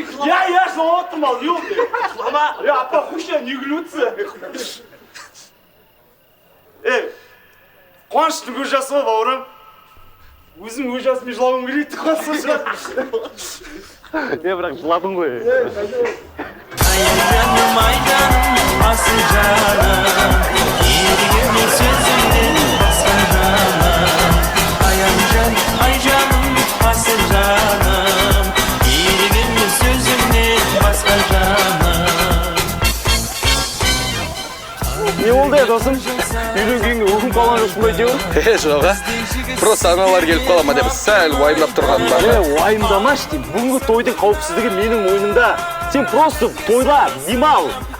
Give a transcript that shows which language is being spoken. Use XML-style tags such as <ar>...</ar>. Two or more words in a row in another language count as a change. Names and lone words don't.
<kk>Я жылап отырмал, не oldu? Жылама. Апа, құша, не күліп қуаныштың көз жасы ғой, бауырым. Өзім өз жасымен жылауым келейді, қуаныштың жасы. Бірақ жыладың ғой.</kk> <tr>Ay canım asıl canım Yediğim sözümden basar canım Ay canım asıl canım Yediğim sözümden basar canım</tr> <kk>Не болды ya досым? Үйден кейінгі ұғым қалған жоқсың ба әйтеуір? Жоқ, просто аналар келіп қала ма деп сәл уайымдап тұрғаным бар. Уайымдамашы деймін. Бүгінгі тойдың қауіпсіздігі менің мойнымда. Сен просто тойла, демал.</kk>